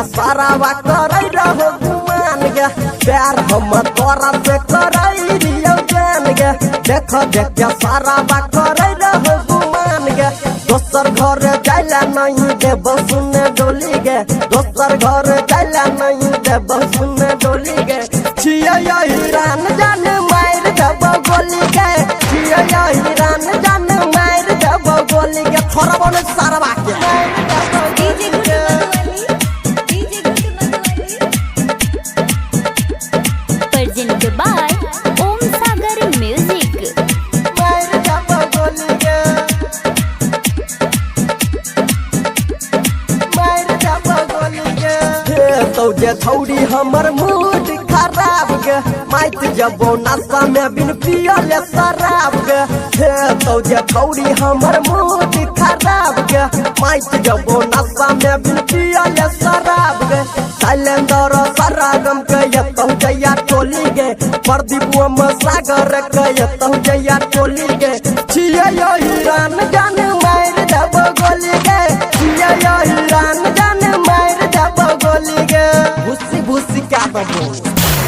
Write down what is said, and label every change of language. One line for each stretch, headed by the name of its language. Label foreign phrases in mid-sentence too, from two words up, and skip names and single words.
Maithili: सारा वा करै रहो गुमान गे प्यार हम तोरा से करैली रियो जान गे देखो देख के सारा वा करै रहो गुमान गे दोसर घर जाइला नहीं देब सुने डोली गे दोसर घर जाइला नहीं देब सुने डोली गे छिये यो हिरान जान मार देब गोली गे छिये यो हिरान जान मार देब गोली गे थोड़ा बोले सारा बाकी
English: DJ Good Madhubani, DJ Good Madhubani. Presented by Om Sagar Music.
Maithili: मार देब गोली गे मार देब गोली गे हे तो जे छौड़ी हमर मूड खराब गे माइत जबो नशा में बिन पियले शराब गे हे तो जे छौड़ी हमर मूड खराब गे माइत जबो नशा में बिन पियले शराब गे साइलेंदर सरागम के यतौ जया टोली गे प्रदीप सागर के यतौ जया टोली गे छिये यो हिरान जान मार देब गोली गे छिये यो हिरान जान मार देब गोली गे भूसी भूसी क्या दबो